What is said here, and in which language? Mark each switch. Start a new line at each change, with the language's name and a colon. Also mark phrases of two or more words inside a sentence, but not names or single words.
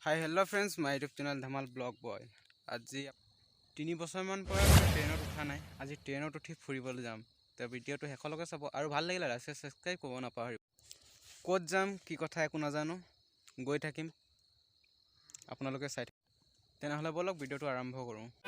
English: Hello friends, my YouTube channel Dhamal Blog Boy.
Assamese: आज 3 বছৰমান পৰা ট্ৰেইনত উঠা নাই। আজি ট্ৰেইনত উঠি ফুৰিবলৈ যাম। তো ভিডিঅ'টো শেষলৈকে চাব আৰু ভাল লাগিলে
English: like subscribe
Assamese: কৰিব নাপাহৰিব। ক'ত যাম কি কথা একো নাজানো, গৈ থাকিম, আপোনালোকে চাই থাকিব। তেনেহ'লে বলক ভিডিঅ'টো আৰম্ভ কৰোঁ।